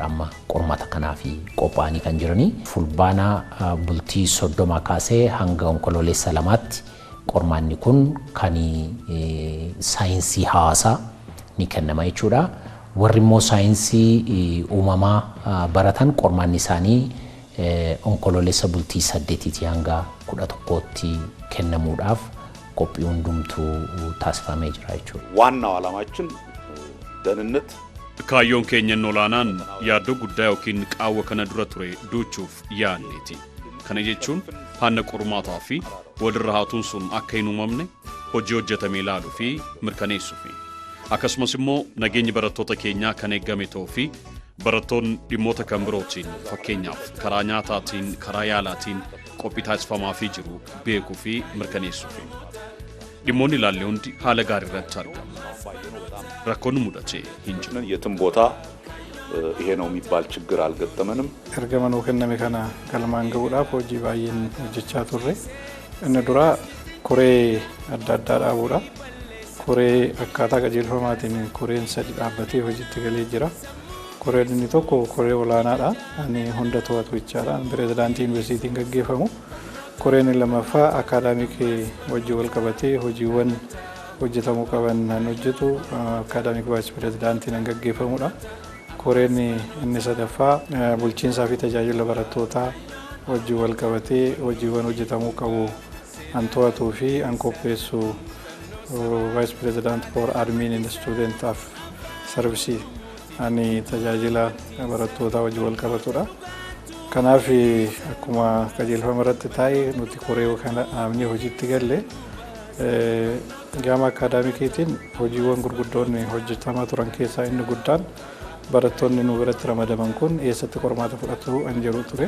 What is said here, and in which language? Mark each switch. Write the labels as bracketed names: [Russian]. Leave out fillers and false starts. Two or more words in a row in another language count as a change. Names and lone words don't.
[Oromo] Amma qormaata kanaaf qophaa'anii kan jiranii fulbaana bultii 30 kaasee hanga onkololeessa 2tti qormaanni kun kan saayinsii hawaasaa ni kennama jechuudha. Warri immoo saayinsii uumamaa baratan qormaanni isaanii onkololeessa bultii 8 hanga 11tti kennamuudhaaf qophii hundumtuu taasifamee jira jechuudha. [Amharic] ዋናው ዓላማችን ደህንነት [Oromo] kaayyoon keenya olaanaan yaaddoo guddaa yookiin qaawwa kana dura ture duuchuuf yaanneeti. Kana jechuun haala qormaataa fi walirra haatuun sun akka hin uumamne hojii hojjetamee ilaaluu fi mirkaneessuufi. Akkasumas immoo nageenyi barattoota keenyaa kan eegame ta'uu fi barattoonni dhimmoota kan birootiin fakkeenyaaf karaa nyaataatiin, karaa yaalaatiin qophii taasifamaa fi jiru beekuu fi mirkaneessuufi. Dhimmoonni ilaalle hundi haala gaarii irratti argamu. Rakkoon mudatee hin jiru. [Amharic] የትም ቦታ ይሄ ነው የሚባል ችግር አልገጠመንም። [Oromo] ergamanuu kenname kana galmaan ga'uudhaaf hojii baay'een hojjechaa turre. Inni dura koree adda addaa dhaabuudha. Koree akkaataa qajeelfamaatiin koreen 3 dhaabbatee hojiitti galee jira. Koreen inni tokko koree olaanaadha. Ani hunda to'atu jechaadha. Pireezidaantii yuunivarsiitiin gaggeeffamu. Koreen lammaffaa akaadaamikii wajjin wal qabatee hojiiwwan hojjetamuu qaban nan hojjetu [English] akaadaamik vaayis pirezidaantiin [Oromo] nan gaggeeffamudha. Koreen inni sadaffaa bulchiinsaa fi tajaajila barattootaa hojii wal qabatee hojiiwwan hojjetamuu qabu an to'atuu fi an qopheessu [English] vaayis pirezidaant for admin and student of service [Oromo] ani tajaajila barattootaa hojii wal qabatudha. Kanaaf akkuma qajeelfama irratti taa'e nuti koree kana dhaabnee hojiitti galle gama akaadaamikiitiin hojiiwwan gurguddoon hojjetamaa turan keessaa inni guddaan barattoonni nu biratti ramadaman kun eessatti qormaata fudhatu an jedhu ture.